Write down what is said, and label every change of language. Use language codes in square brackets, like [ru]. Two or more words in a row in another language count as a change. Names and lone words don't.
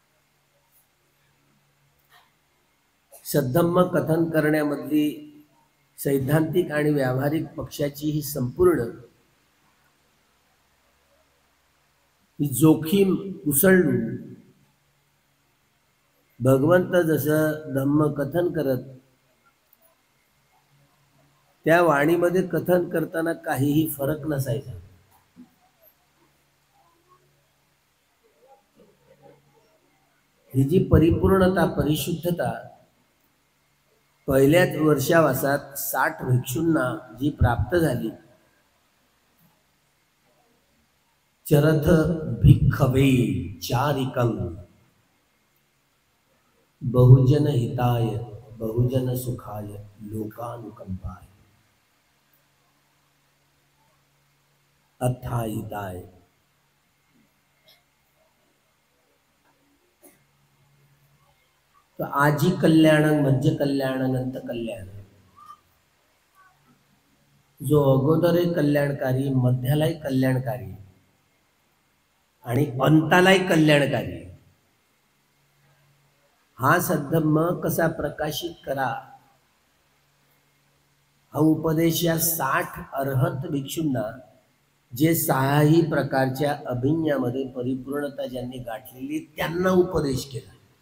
[mr] सद्धम्म कथन करण्यामधली सैद्धांतिक आणि व्यावहारिक पक्षाची ही संपूर्ण ही जोखीम उसळून भगवंत जसं धम्म कथन करत, त्या वाणीमध्ये कथन करताना काहीही फरक नसायचा. ही जी परिपूर्णता, परिशुद्धता पहिल्याच वर्षावासात 60 भिक्षूंना जी प्राप्त झाली, [pi] चरथ भिक्खवे चारिकं बहुजन हिताय बहुजन सुखाय लोकानुकंपाय अथाहिताय. तो आजी कल्याण, मध्य कल्याण, अनंत कल्याण. [mr] जो अगोदरही कल्याणकारी, मध्यालाही कल्याणकारी आणि अंतालाही कल्याणकारी, हा सद्धम्म कसा प्रकाशित करा, हा उपदेश या 60 अर्हत भिक्षूंना, जे 6ही प्रकारच्या अभिज्ञामध्ये परिपूर्णता ज्यांनी गाठलेली, त्यांना उपदेश केला.